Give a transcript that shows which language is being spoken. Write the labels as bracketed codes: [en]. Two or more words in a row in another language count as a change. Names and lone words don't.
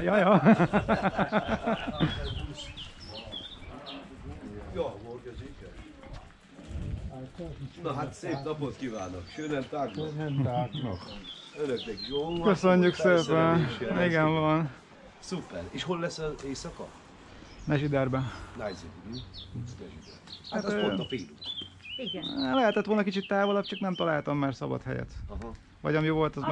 [de] Ja, ja. Ja, [hu] volt ez így. Na hát szép napot kívánok, [de] schönen Tag noch. Schönen Tag noch. [hu] Önöknek jó. Köszönjük szépen. felszereléssel. Igen, van. Szuper. És hol lesz az éjszaka? Nezsiderben. Nájzik. Hát az pont a félút. Igen. Lehetett volna kicsit távolabb, csak nem találtam már szabad helyet. Aha. Vagy ami volt, az meg